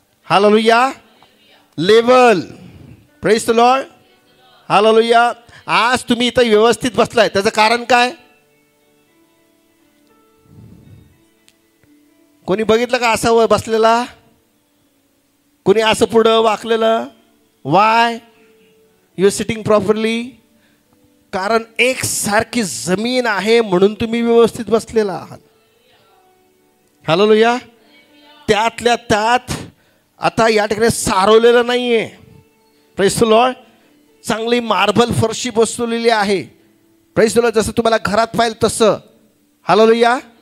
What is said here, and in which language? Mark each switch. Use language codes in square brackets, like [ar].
[en] Hallelujah. Level. Praise the lord. Hallelujah. [mr] आज तुम्ही इथं व्यवस्थित बसलाय त्याचं कारण काय? कोणी बघितलं का असं बसलेला? कोणी असं पुढं वाकलेलं? [en] Why you are sitting properly? [mr] कारण एक सारखी जमीन आहे म्हणून तुम्ही व्यवस्थित बसलेला आहात. हालेलुया. त्यातल्या त्यात आता या ठिकाणी सारवलेलं नाहीये. [en] Praise the lord. [mr] चांगली मार्बल फरशी बसवलेली आहे. [en] Praise the Lord. [mr] जसं तुम्हाला घरात पाहिजे तसं. हालेलुया.